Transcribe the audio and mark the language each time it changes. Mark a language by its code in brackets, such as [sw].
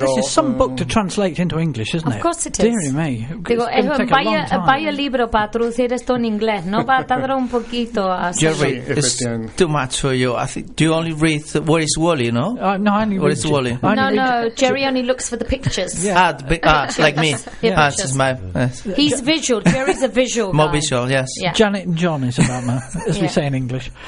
[en] this is some book to translate into English, isn't it? Of course it is. Dear me. [es] Digo, es vaya libro para traducir esto en inglés, ¿no? Para tardar un poquito. [en] Jerry, it's too much for you. I think, do you only read Where is Wally, no? No, I only read Where is Wally? No, Jerry only looks for the pictures. like me. Yeah. Yeah. He's visual. Jerry's a visual More visual, yes. Yeah. Janet and John is about me, as we say in English.